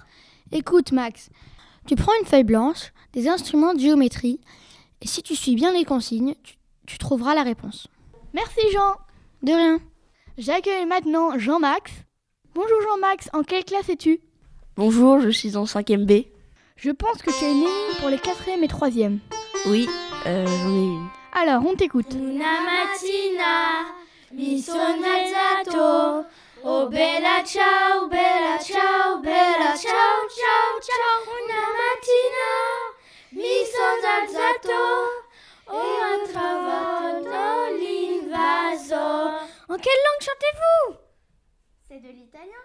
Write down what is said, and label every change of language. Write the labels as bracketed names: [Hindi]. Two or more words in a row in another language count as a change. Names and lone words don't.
[French] Écoute Max, tu prends une feuille blanche, des instruments de géométrie, et si tu suis bien les consignes, tu trouveras la réponse. Merci Jean. De rien. J'accueille maintenant Jean-Max. Bonjour Jean-Max, en quelle classe es-tu? Bonjour, je suis en 5e B. Je pense que tu as une énigme pour les 4e et 3e. Oui, j'en ai une. Alors, on t'écoute. [Italian] Una mattina mi sono alzato. Oh bella ciao, bella ciao, bella ciao, ciao, ciao. Una mattina mi sono alzato. Oh, ho trovato l'invaso. [French] En quelle langue chantez-vous? C'est de l'italien.